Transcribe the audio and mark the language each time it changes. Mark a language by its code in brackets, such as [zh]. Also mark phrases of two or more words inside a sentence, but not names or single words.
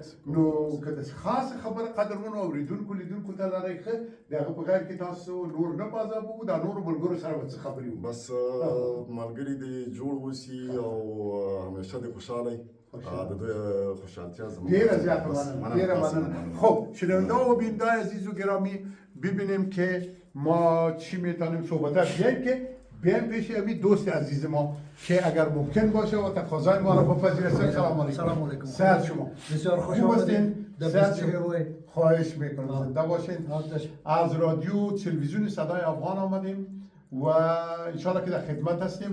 [ps] نو که د خاصه خبره قدرمنو اورېدونکو لیدونکو ته لرئ ښه د هغه په غیر کې تاسو نور نه بازابو دا نورو ملګرو سره به څه خبرې وکړو. بس ملګري دې جوړ اوسي او همیشه دې خوشحاله د دوی خوشحالتیا زموږ ډیره زیاته مننه ډیره مننه. [fa] خب شنونده و بیننده عزیز و گرامی ببینیم که ما چی میتونیم صحبت بیاییم که بیایم پیش امی دوست عزیز ما که اگر ممکن باشه و تقاضای ما را بپذیرید. سلام علیکم. سلام علیکم. صحت شما بسیار خوش آمدید. صحت شما خواهش میکنم زنده باشین. از رادیو تلویزیون صدای افغان آمدیم و انشالله که در خدمت هستیم.